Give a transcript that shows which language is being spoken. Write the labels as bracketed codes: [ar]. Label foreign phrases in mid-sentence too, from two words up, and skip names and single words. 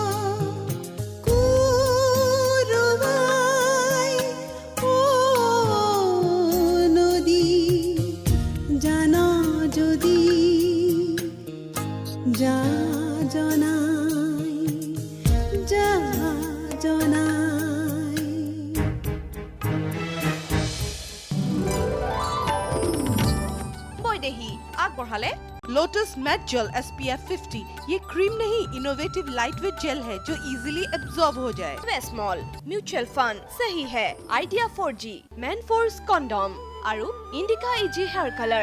[as] কুৰুৱাই অ নদী, জানা যদি যা জনাই যা জনাই। বৈদেহী আগবঢ়ালে [hi] लोटस मैट जेल SPF 50 ये क्रीम नहीं, [en] innovative light weight gel [hi] है जो [en] easily absorb [hi] हो जाए। [as] স্মল [en] mutual fund [hi] सही है, [as] আইডিয়া 4G, মেন ফৰ্চ কণ্ডম আৰু ইণ্ডিকা ইজি হেয়াৰ কালাৰ।